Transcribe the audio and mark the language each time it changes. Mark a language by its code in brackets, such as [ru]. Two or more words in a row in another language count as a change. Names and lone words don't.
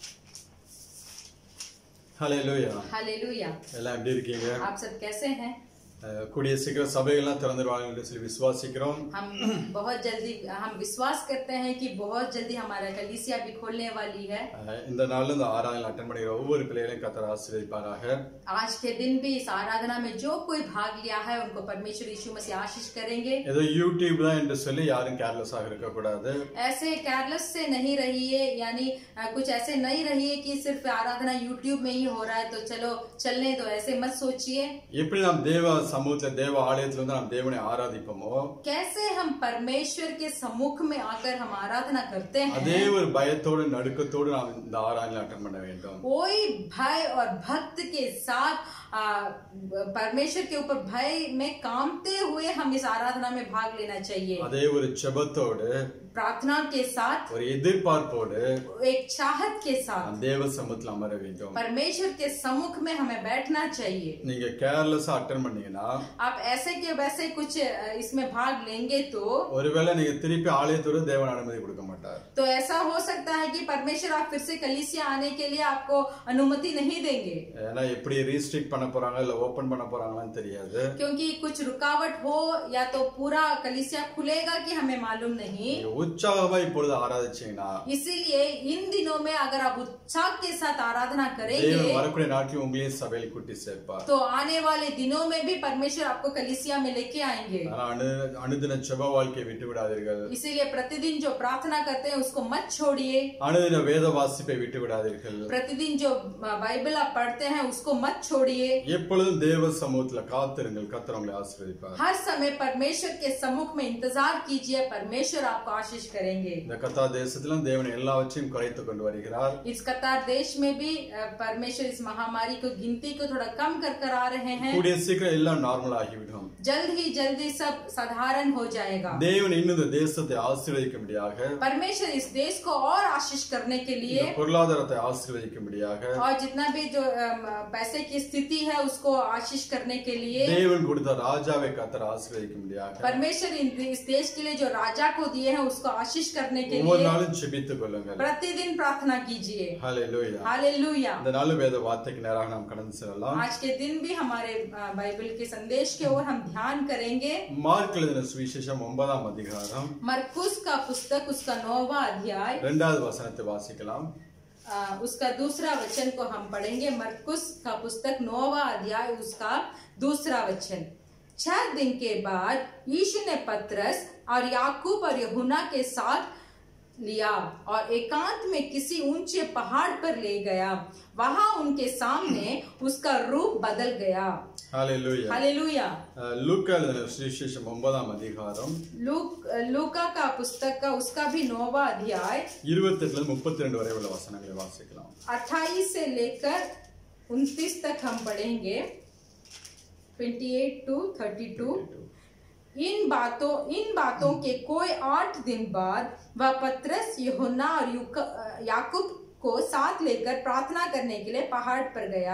[hi] हालेलुया, हालेलुया। [ta] எல்லாம் எப்படி இருக்கீங்க? [hi] आप सब कैसे हैं? [ta] கூடிய சீக்கிரம் சபைகள்லாம் திறந்துடுவாங்க என்று சொல்லி விசுவாசிக்கிறோம். [hi] हम बहुत जल्दी हम विश्वास करते हैं कि बहुत जल्दी हमारा कलीसिया भी खोलने वाली है. [ta] இந்த நாள்ல இந்த ஆராதனை அட்டெண்ட் பண்ணுகிற ஒவ்வொரு பிள்ளைகளையும் கர்த்தர் ஆசீர்வதிப்பாராக. [hi] आज के दिन भी इस आराधना में जो कोई भाग लिया है उनको परमेश्वर यीशु मसीह आशीष करेंगे. [ta] ஏதோ யூடியூப் தான் என்று சொல்லி யாரும் கேர்லெஸ்ஸாக இருக்க கூடாது. [hi] ऐसे केयरलेस से नहीं रहिए, यानी कुछ ऐसे नहीं रहिए कि सिर्फ आराधना यूट्यूब में ही हो रहा है तो चलो चलने दो, ऐसे मत सोचिए. [ta] எப்படி நாம் தேவ சமூகத்துல தேவ ஆலயத்துல வந்து நாம் தேவனை ஆராதிப்போமோ, [hi] कैसे हम परमेश्वर के सम्मुख में आकर हम आराधना करते हैं, [ta] அதே ஒரு பயத்தோடு நடுக்கத்தோடு நாம் இந்த ஆராதனை அட்டெண்ட் பண்ண வேண்டும். [hi] कोई भय और भक्त के साथ परमेश्वर के ऊपर भय में कामते हुए हम इस आराधना में भाग लेना चाहिए. [ta] அதே ஒரு ஜெபத்தோடு [hi] प्रार्थना के साथ, [ta] ஒரு எதிர்பார்ப்போடு, [hi] एक चाहत के साथ [ta] தேவ சமூகத்துல அமர வேண்டும். [hi] परमेश्वर के सम्मुख में हमें बैठना चाहिए. [ta] நீங்க கேர்லெஸ்ஸா அட்டெண்ட் பண்ணீங்கன்னா, [hi] आप ऐसे के वैसे कुछ इसमें भाग लेंगे तो [ta] ஒருவேளை நீங்க திருப்பி ஆலயத்தோடு தேவன் அனுமதி கொடுக்க மாட்டார். [hi] तो ऐसा हो सकता है कि परमेश्वर आप फिर से कलीसिया आने के लिए आपको अनुमति नहीं देंगे. [ta] ஏன்னா எப்படி ரீஸ்ட்ரிக்ட் பண்ண போறாங்க இல்ல ஓபன் பண்ண போறாங்கன்னு தெரியாது. [hi] क्योंकि कुछ रुकावट हो या तो पूरा कलीसिया खुलेगा कि हमें मालूम नहीं. [ta] உற்சாகமா இப்பொழுது ஆராதிச்சீங்கன்னா, [hi] इसीलिए इन दिनों में अगर आप उत्साह के साथ आराधना करेंगे [ta] தேவன் வரக்கூடிய நாட்களில் உங்களையும் சபையில் கூட்டி சேர்ப்பார். [hi] तो आने वाले दिनों में भी परमेश्वर आपको कलीसिया में लेके आएंगे. [ta] அனுதின ஜெப வாழ்க்கையை விட்டு விடாதீர்கள். [hi] इसीलिए प्रतिदिन जो प्रार्थना करते हैं उसको मत छोड़िए. [ta] அனுதின வேத வாசிப்பை விட்டு விடாதீர்கள். [hi] प्रतिदिन जो बाइबल आप पढ़ते हैं उसको मत छोड़िए. [ta] எப்பொழுதும் தேவ சமூகத்துல காத்திருங்கள், கர்த்தர் உங்களை ஆசீர்வதிப்பார். [hi] हर समय परमेश्वर के सम्मुख में इंतजार कीजिए, परमेश्वर आपको आशीष करेंगे. [ta] இந்த கத்தார் தேசத்திலும் தேவன் எல்லாவற்றையும் குறைத்து கொண்டு வருகிறார். [hi] इस कतार देश में भी परमेश्वर इस महामारी को गिनती को थोड़ा कम कर आ रहे हैं. [ta] கூடிய சீக்கிரம் எல்லாம் நார்மல் ஆகிவிடும். [hi] जल्दी सब साधारण हो जाएगा. [ta] தேவன் இன்னும் இந்த தேசத்தை ஆசீர்வதிக்கும்படியாக, [hi] परमेश्वर इस देश को और आशीष करने के लिए, [ta] பொருளாதாரத்தை ஆசீர்வதிக்கும்படியாக, [hi] और जितना भी जो पैसे की स्थिति है उसको आशीष करने के लिए, [ta] தேவன் கொடுத்த ராஜாவை கர்த்தர் ஆசீர்வதிக்கும்படியாக, [hi] परमेश्वर इस देश के लिए जो राजा को दिए हैं उसको आशीष करने के [ta] ஒவ்வொரு [hi] लिए [ta] நாளும் ஜெபித்துக் கொள்ளுங்கள். [hi] प्रतिदिन प्रार्थना कीजिए. [ta] ஹல்லேலூயா. [hi] हालेलुया. [ta] இந்த நாள் வேத வார்த்தைக்கு நேராக நாம் கடந்து செல்லலாம். [hi] आज के दिन भी हमारे बाइबल के संदेश के ओर हम ध्यान करेंगे. [ta] மார்க் எழுதின சுவிசேஷம் 9ஆம் அதிகாரம் [hi] मरकुस का पुस्तक उसका 9वां अध्याय [ta] 2வது வசனத்தை வாசிக்கலாம். [hi] उसका दूसरा वचन को हम पढ़ेंगे. मरकुस का पुस्तक 9वां अध्याय उसका दूसरा वचन. 6 दिन के बाद यीशु ने पतरस और याकूब और यूहन्ना के साथ लिया और एकांत में किसी ऊंचे पहाड़ पर ले गया. वहां उनके सामने उसका रूप बदल गया. [ta] ஹல்லேலூயா. [hi] हालेलुया. [ta] லூக்கா எழுதின சுவிசேஷம் 9ஆம் அதிகாரம் [hi] लूका का पुस्तक का उसका भी 9वां अध्याय [ta] 28 ல 32 वரை உள்ள வசனங்களை வாசிக்கலாம். [hi] 28 से लेकर 29 तक हम पढ़ेंगे. [en] 28 to 32. [hi] इन बातों के कोई 8 दिन बाद वह पतरस, यूहन्ना और याकूब को साथ लेकर प्रार्थना करने के लिए पहाड़ पर गया.